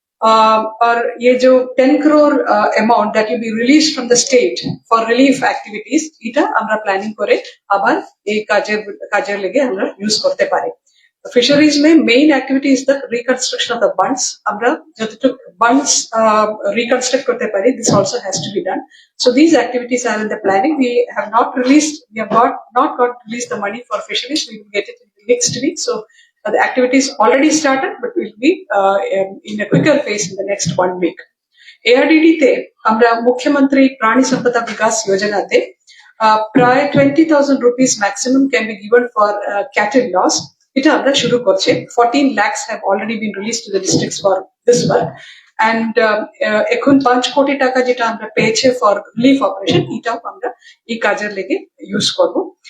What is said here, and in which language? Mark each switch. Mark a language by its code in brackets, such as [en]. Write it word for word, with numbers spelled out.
[en] uh, or [hi] ये जो [en] ten crore uh, amount that will be released from the state for relief activities, [bn] এটা আমরা planning করে আবার এই কাজের কাজের লেগে আমরা ইউজ করতে পারি। [en] Fisheries মে main activity is the reconstruction of the bunds. [bn] আমরা যতটুকু বান্ডস রিকনস্ট্রাক্ট করতে পারি, [en] This also has to be done. So these activities are in the planning. We have not released we have got not got release the money for fisheries. We will get it next week. So Uh, the activities already started, but will be uh, um, in a quicker phase in the next one week. [bn] ARDD তে আমরা মুখ্যমন্ত্রী প্রাণী সম্পদা বিকাশ যোজনাতে আহ, প্রায় [en] twenty thousand rupees maximum can be given for cattle loss, [bn] এটা আমরা শুরু করছি। [en] Fourteen lakhs have already been release to the districts for this work. [bn] And এখন পাঁচ কোটি টাকা যেটা আমরা পেয়েছে [en] for relief operation, [bn] এটাও আমরা এই কাজের লেগে ইউজ করবো।